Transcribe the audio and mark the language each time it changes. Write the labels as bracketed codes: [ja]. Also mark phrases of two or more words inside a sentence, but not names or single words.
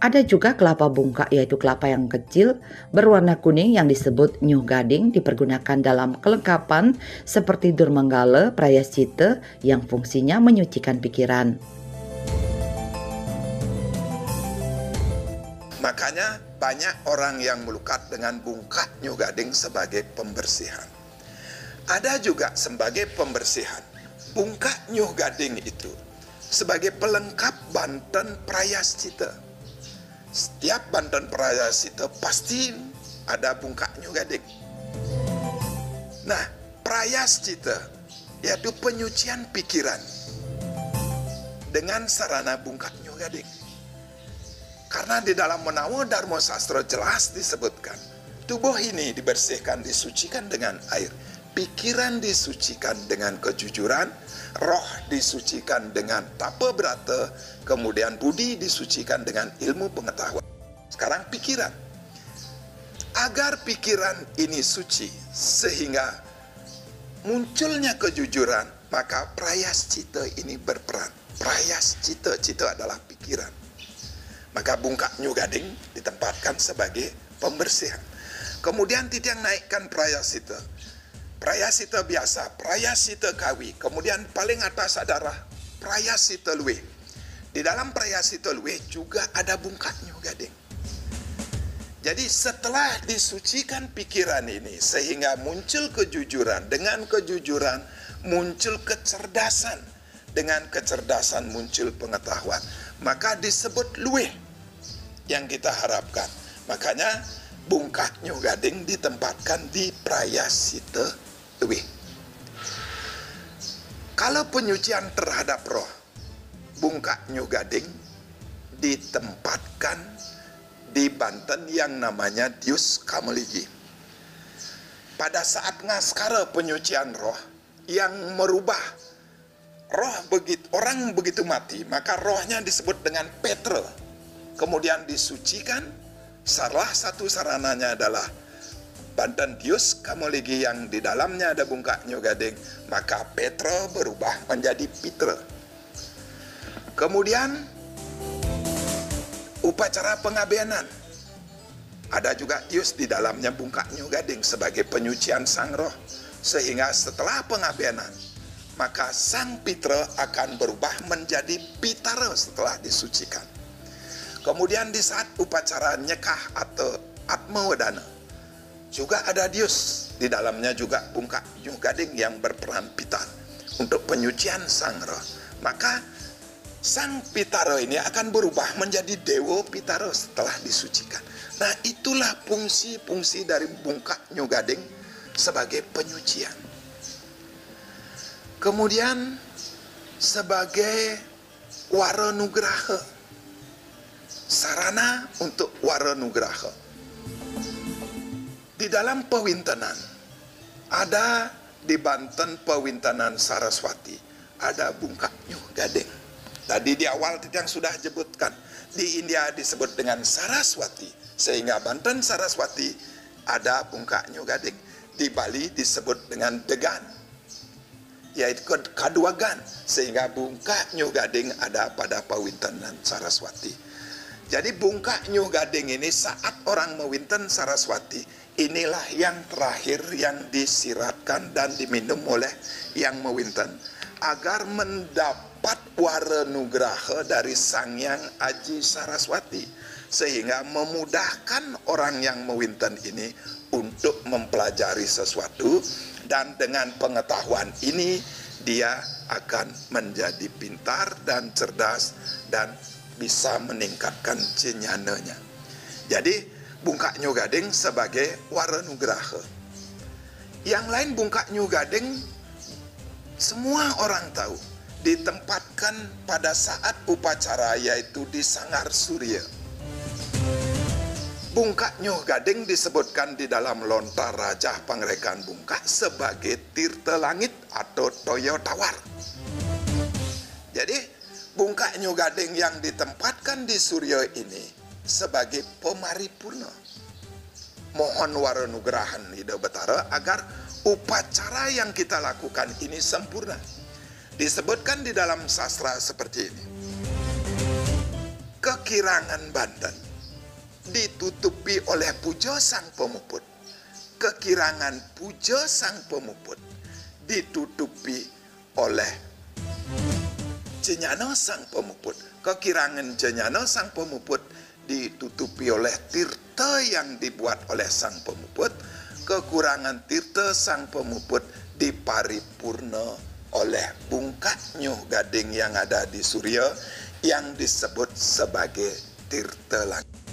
[id] Ada juga kelapa bungka, yaitu kelapa yang kecil berwarna kuning yang disebut nyuh gading, dipergunakan dalam kelengkapan seperti durmanggala, prayascita yang fungsinya menyucikan pikiran. Makanya banyak orang yang melukat dengan bungkak nyuh gading sebagai pembersihan. Ada juga sebagai pembersihan. Bungkak nyuh gading itu sebagai pelengkap banten prayascita. Setiap banten prayascita pasti ada bungkak nyuh gading. Nah, prayascita yaitu penyucian pikiran dengan sarana bungkak nyuh gading. Karena di dalam Menawa Dharma Sastra jelas disebutkan, tubuh ini dibersihkan, disucikan dengan air, pikiran disucikan dengan kejujuran, roh disucikan dengan tapa berata, kemudian budi disucikan dengan ilmu pengetahuan. Sekarang pikiran. Agar pikiran ini suci sehingga munculnya kejujuran, maka prayascita ini berperan. Prayascita, cita adalah pikiran. Maka bungkak nyuh gading ditempatkan sebagai pembersihan. Kemudian titiang naikkan prayascita. Prayascita biasa, prayascita kawi, kemudian paling atas adalah prayascita luwih. Di dalam prayascita luwih juga ada bungkak nyuh gading. Jadi setelah disucikan pikiran ini sehingga muncul kejujuran, dengan kejujuran muncul kecerdasan, dengan kecerdasan muncul pengetahuan, maka disebut luwih yang kita harapkan. Makanya bungkak nyuh gading ditempatkan di prayascita luwih. Kalau penyucian terhadap roh, bungkak nyuh gading ditempatkan di banten yang namanya Dius Kameligi. Pada saat ngaskara penyucian roh yang merubah roh, orang begitu mati, maka rohnya disebut dengan Petra. Kemudian disucikan, salah satu sarananya adalah banten Dius Kameligi yang di dalamnya ada bungkak nyuh gading, maka Petra berubah menjadi Pitra. Kemudian upacara pengabenan. Ada juga Dius di dalamnya bungkak nyuh gading sebagai penyucian sang roh. Sehingga setelah pengabenan, maka sang Pitra akan berubah menjadi Pitara setelah disucikan. Kemudian di saat upacara nyekah atau atmawadana, juga ada Dius. Di dalamnya juga bungkak nyuh gading yang berperan Pitar untuk penyucian sang roh. Maka sang Pitara ini akan berubah menjadi Dewa Pitara setelah disucikan. Nah, itulah fungsi-fungsi dari bungkak nyuh gading sebagai penyucian. Kemudian sebagai wara nugraha, sarana untuk wara nugraha. Di dalam pewintenan, ada di Banten pewintenan Saraswati, ada bungkak nyuh gading. Tadi di awal yang sudah sebutkan, di India disebut dengan Saraswati, sehingga Banten Saraswati ada bungkak nyuh gading. Di Bali disebut dengan Degan, yaitu Kaduagan, sehingga bungkak nyuh gading ada pada pewintenan Saraswati. Jadi bungkak nyuh gading ini saat orang mewinten Saraswati, inilah yang terakhir yang disiratkan dan diminum oleh yang mewinten agar mendapat wara nugraha dari Sang Hyang Aji Saraswati, sehingga memudahkan orang yang mewinten ini untuk mempelajari sesuatu, dan dengan pengetahuan ini dia akan menjadi pintar dan cerdas dan bisa meningkatkan cenyananya. Jadi bungkak nyuh gading sebagai wara nugraha. Yang lain bungkak nyuh gading semua orang tahu, ditempatkan pada saat upacara yaitu di Sanggar Surya. Bungkak nyuh gading disebutkan di dalam lontar Raja Pangrekan Bungkak sebagai tirta langit atau toyo tawar. Jadi bungkak nyuh gading yang ditempatkan di Surya ini sebagai pemaripurna. Mohon wara nugrahan Ida Betara agar upacara yang kita lakukan ini sempurna. Disebutkan di dalam sastra seperti ini. kekirangan Banten ditutupi oleh puja sang pemuput. Kekirangan puja sang pemuput ditutupi oleh jenyana sang pemuput. Kekirangan jenyana sang pemuput ditutupi oleh tirta yang dibuat oleh sang pemuput. Kekurangan tirta sang pemuput diparipurna oleh bungkak Nyuh Gading yang ada di Surya yang disebut sebagai tirta langit.